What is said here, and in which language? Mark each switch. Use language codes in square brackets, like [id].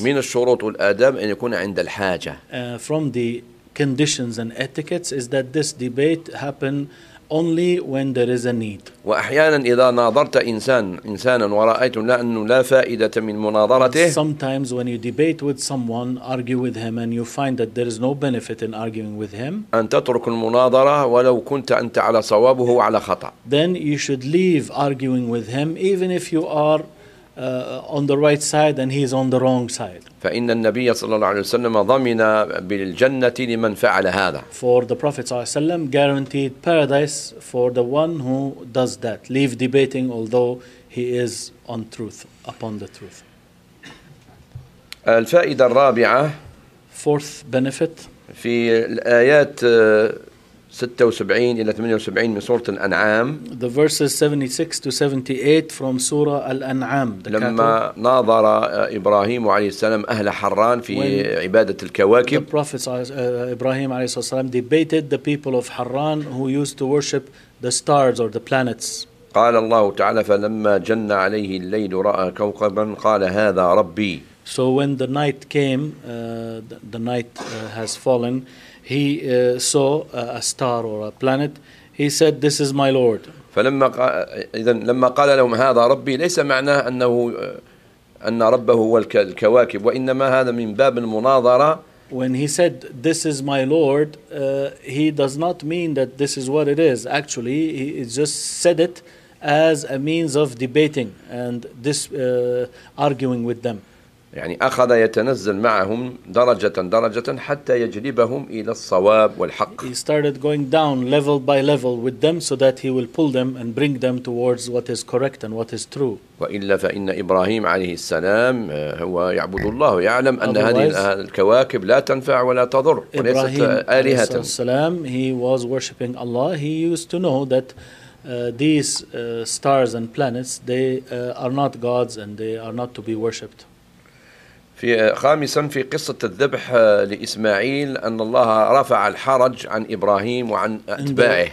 [ar] من الشروط والآداب أن يكون عند الحاجة. [en] From the conditions and etiquettes is that this debate happen only when there is a need. [ar] وأحيانا إذا ناظرت إنسانا ورأيت أنه لا فائدة من مناظرته. [en] Sometimes when you debate with someone, argue with him, and you find that there is no benefit in arguing with him. [ar] أن تترك المناظرة ولو كنت أنت على صوابه وعلى خطأ. [en] Then you should leave arguing with him even if you are on the right side and he is on the wrong side. [ar] فإن النبي صلى الله عليه وسلم ضمن بالجنة لمن فعل هذا. [en] For the Prophet [ar] صلى الله عليه وسلم [en] guaranteed paradise for the one who does that. Leave debating although he is on truth, upon the truth. [ar] الفائدة الرابعة. [en] Fourth benefit. [ar] في الآيات 76 إلى 78 من سورة الأنعام. [en] The verses 76 to 78 from [ar] سورة الأنعام. لما ناظر إبراهيم عليه السلام أهل حران في عبادة الكواكب. [en] The Prophet Ibrahim [ar] عليه الصلاة والسلام [en] debated the people of Harran who used to worship the stars or the planets. [ar] قال الله تعالى فلما جن عليه الليل رأى كوكبا قال هذا ربي. [en] So when the night came, the night has fallen. He saw a star or a planet. He said, "This is my Lord." [ar] فلما إذن لما قال لهم هذا ربي ليس معناه أنه أن ربه هو الكواكب وإنما هذا من باب المناظرة. [en] When he said, "This is my Lord," he does not mean that this is what it is. Actually, he just said it as a means of debating and this arguing with them. [ar] يعني أخذ يتنزل معهم درجة درجة حتى يجلبهم إلى الصواب والحق. [en] He started going down level by level with them so that he will pull them and bring them towards what is correct and what is true. [ar] وإلا فإن إبراهيم عليه السلام هو يعبد الله يعلم أن هذه الكواكب لا تنفع ولا تضر وليست آلهة. إبراهيم عليه السلام, [en] he was worshiping Allah. He used to know that these stars and planets, they are not gods and they are not to be worshipped. [ar] في خامسا في قصة الذبح لإسماعيل أن الله رفع الحرج عن إبراهيم وعن أتباعه.